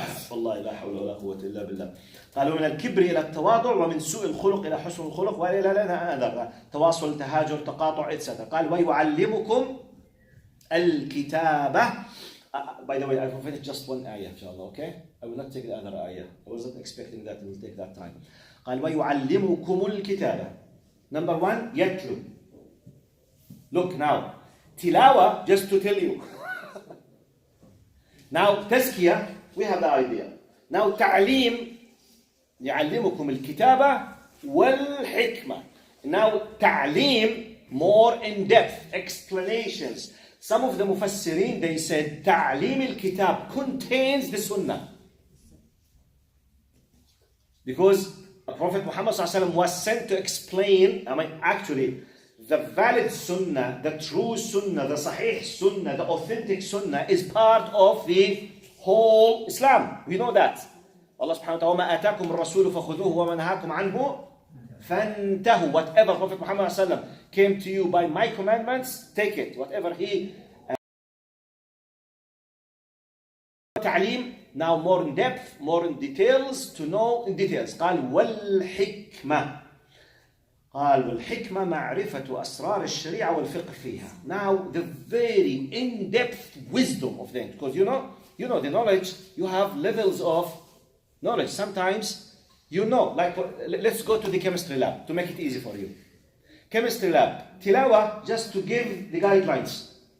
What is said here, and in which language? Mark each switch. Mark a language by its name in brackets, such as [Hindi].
[Arabic] والله لا حول ولا قوة إلا بالله. قالوا من الكبر إلى التواضع ومن سوء الخلق إلى حسن الخلق وإلى تواصل تهاجر تقاطع etc. قال ويعلمكم الكتابة. [English] By the way, I will finish just one ayah, inshallah, okay? I will not take the other ayah. I wasn't expecting that it will take that time. [Arabic] قال ويعلمكم الكتابة. [English] Number one, يتلو. Look now, tilawa, just to tell you. Now, tazkiyah, we have the idea. [Arabic] Now, تعليم يعلمكم الكتابة والحكمة. [English] Now, تعليم, more in depth explanations. Some of the mufassirin, they said [Arabic] تعليم الكتاب [English] contains the sunnah. Because Prophet Muhammad ﷺ was sent to explain, actually, the valid sunnah, the true sunnah, the sahih sunnah, the authentic sunnah is part of the whole Islam. We know that. [Arabic] Allah subhanahu wa ta'ala, وَمَا أَتَاكُمُ الرَّسُولُ فَخُذُوهُ وَمَا نَهَاكُمْ عَنْهُ فَانْتَهُ. [English] Whatever Prophet Muhammad ﷺ came to you by my commandments, take it. Whatever he تعليم, now more in depth, more in details, to know in details. [Arabic] قال والحكمة. قال والحكمة معرفة أسرار الشريعة والفقه فيها. [English] Now the very in-depth wisdom of them, because you know the knowledge, you have levels of knowledge. Sometimes like let's go to the chemistry lab to make it easy for you. Chemistry lab, tilawa, just to give the guidelines.